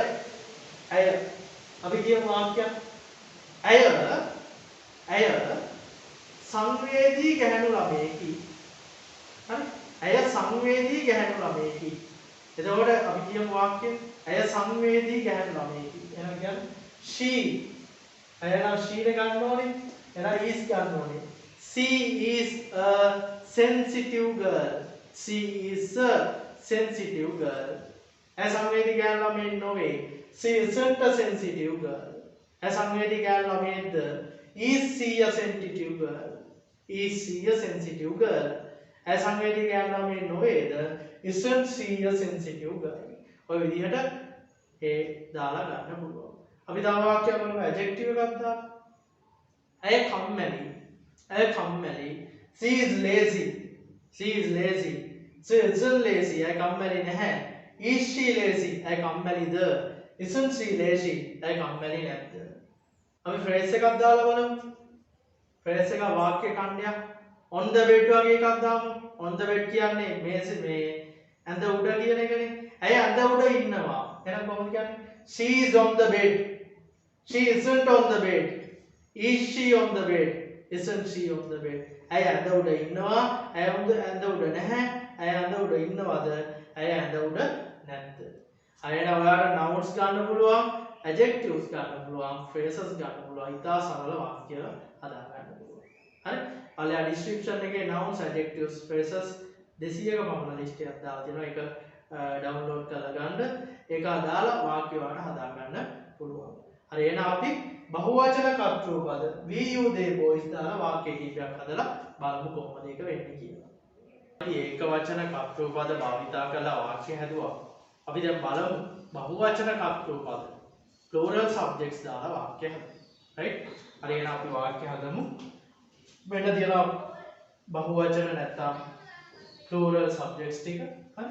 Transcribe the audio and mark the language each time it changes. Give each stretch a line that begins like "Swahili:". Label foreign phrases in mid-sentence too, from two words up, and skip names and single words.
Sinhala: ඇය. අපි කියමු වාක්‍යයක්. ඇය සංවේදී ගැහැණු ළමයෙකි. හරි? ඇය සංවේදී ගැහැණු ළමයෙකි. එතකොට අපි කියමු වාක්‍යය ඇය සංවේදී ගැහැණු ළමයෙකි. එහෙනම් කියන්නේ she ඇය නම් she නේ ගන්න ඕනේ. එහෙනම් is ගන්න ඕනේ.
English: she is a sensitive girl. she is a sensitive girl.
Sinhala: ඇය සංවේදී ගැහැණු ළමයෙක් නොවේ.
English: she isn't a sensitive girl.
Sinhala: ඇය සංවේදී ගැහැණු ළමයෙක්ද?
English: is she a sensitive girl? is she a sensitive girl?
Sinhala: ඇය සංවේදී ගැහැණු ළමයෙක් නොවේද?
English: isn't she a sensitive girl?
Sinhala: ඔය විදිහට ඒ දාලා ගන්න පුළුවන්. අපි තව වාක්‍යයක් බලමු adjective එකක් දාලා. ඇය කම්මැලි. ඇය කම්මැලි.
English: she is lazy. she is lazy. she isn't lazy.
Sinhala: ඇය කම්මැලි නැහැ.
English: is she lazy?
Sinhala: ඇය කම්මැලිද?
English: isn't she lazy?
Sinhala: ඇය කම්මැලි නැද්ද? අපි phrase එකක් දාලා බලමු. phrase එක වාක්‍ය ඛණ්ඩයක්.
English: on the bed
Sinhala: වගේ එකක් දාමු.
English: on the bed
Sinhala: කියන්නේ මේ ඇඳ උඩ කියන එකනේ. ඇය ඇඳ උඩ ඉන්නවා. එහෙනම් කොහොමද කියන්නේ?
English: she is on the bed. she isn't on the bed. is she on the bed? isn't she on the bed?
Sinhala: ඇය ඇඳ උඩ ඉන්නවා. ඇය ඇඳ උඩ නැහැ. ඇය ඇඳ උඩ ඉන්නවද? ඇය ඇඳ උඩ නැද්ද? අයන ඔයාලට nouns ගන්න පුළුවන්, adjectives ගන්න පුළුවන්, phrases ගන්න පුළුවන්. ඉතා සරල වාක්‍ය හදා ගන්න පුළුවන්. හරි? ඔයාලා description එකේ
English: nouns, adjectives, phrases
Sinhala: 200ක පමණ list එකක් දාලා තියෙනවා. ඒක download කරලා ගන්න. ඒක අදාළ වාක්‍ය වලට හදා ගන්න පුළුවන්. හරි එහෙනම් අපි බහුවචන කර්තෘ පද
English: we you they boys
Sinhala: දාලා වාක්‍ය කිහිපයක් හදලා බලමු කොහොමද ඒක වෙන්නේ කියලා. අපි ඒක වචන කර්තෘ පද භාවිතා කරලා වාක්‍ය හැදුවා. අපි දැන් බලමු බහුවචන කර්තෘ පද
English: plural subjects
Sinhala: දාලා වාක්‍ය හදමු. right? හරි එහෙනම් අපි වාක්‍ය හදමු. මෙන්න තියෙනවා බහුවචන නැත්තම්
English: plural subjects
Sinhala: ටික. හරි?